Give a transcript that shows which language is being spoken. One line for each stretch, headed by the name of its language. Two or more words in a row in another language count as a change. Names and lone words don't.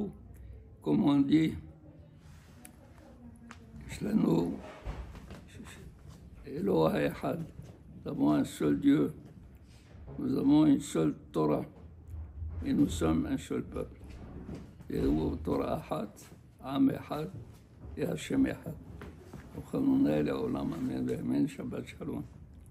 French: Comme on dit, nous avons un seul Dieu, nous avons une seule Torah, et nous sommes un seul peuple.
Hebrew: Et תורה אחד, עם אחד et השם אחד. אמן, שבת שלום.